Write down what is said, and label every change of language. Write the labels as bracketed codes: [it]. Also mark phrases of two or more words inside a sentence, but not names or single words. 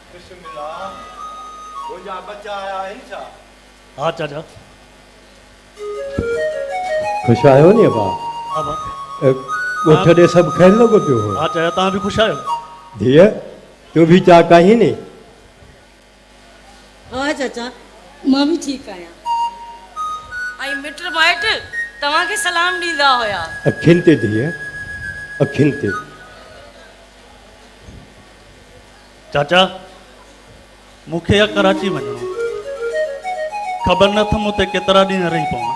[sd] मुंहिंजा बच्चा आया आहिनि छा? हाँ चाचा। ख़ुशि आहियो नी भाउ? हाँ बा। ॻोठ ॾे सभु ख़ैरु लॻो पियो हो? हाँ चाचा, तव्हां बि ख़ुशि आहियो? धीअ तूं बि चा कहीं नी? हाँ चाचा, मां भी ठीक आहियां। ऐं मिट माइट तव्हांखे सलाम ॾींदा हुया। अखियुनि ते धीअ, अखियुनि ते। चाचा मूंखे या कराची वञिणो, ख़बर नथम उते केतिरा ॾींहं रही पवां।